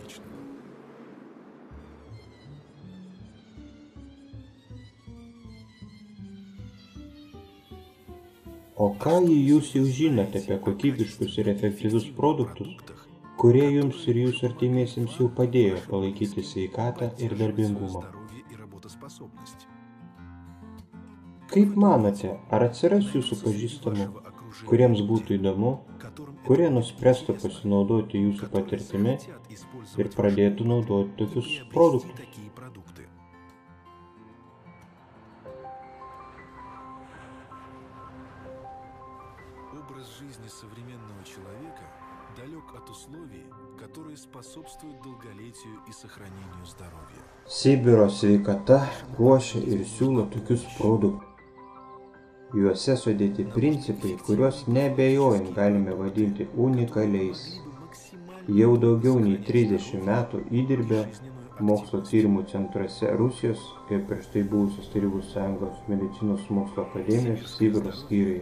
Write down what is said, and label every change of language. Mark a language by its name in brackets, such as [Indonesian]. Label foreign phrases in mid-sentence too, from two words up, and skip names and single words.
[Lithuanian] O ką jūs jau žinote apie kokybiškus ir efektyvius produktus, kurie jums ir jūsų artimiesiems jau padėjo palaikyti sveikatą ir darbingumą? Kaip manote, ar atsiras jūsų pažįstamų, kuriems būtų įdomu, kurie nuspręstų pasinaudoti jūsų patirtimi ir pradėtų naudoti tokius produktus? [Russian] Образ жизни современного человека далек от условий, которые способствуют долголетию и сохранению здоровья. [Lithuanian] Sibiro sveikata ruošia ir siūlo tokius produktus. Juose sudėti principai, kuriuos neabejojant galime vadinti unikaliais. Jau daugiau nei 30 metų įdirbio mokslo tyrimų centruose Rusijos ir prieš tai buvusios Tarybų Sąjungos medicinos mokslo akademijos Sibiro skyriuje.